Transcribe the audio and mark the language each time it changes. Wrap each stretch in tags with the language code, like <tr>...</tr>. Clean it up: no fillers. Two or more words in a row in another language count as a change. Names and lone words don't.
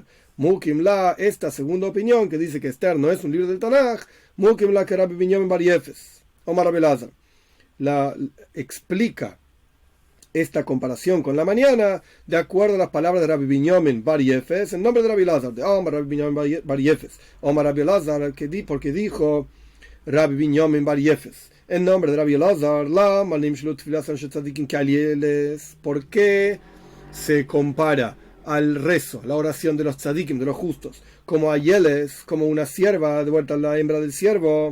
<he>Mukim la,</he> <es>esta segunda opinión, que dice que Esther no es un libro del Tanaj,</es> <he>Mukim la</he> <es>que Rabbi Binyamin Bar Yefes, Omar Rabbi Elazar, la explica esta comparación con la mañana de acuerdo a las palabras de Rabbi Binyamin Bar Yefes en nombre de Rabbi Elazar, de Omar Rabbi Binyamin Bar Yefes, Omar Rabbi Elazar, porque dijo Rabbi Binyamin Bar Yefes en nombre de Rabbi Elazar, ¿por qué se compara al rezo, la oración de los tzadikim, de los justos, como Ayeles, como una sierva, de vuelta a la hembra del siervo?</es>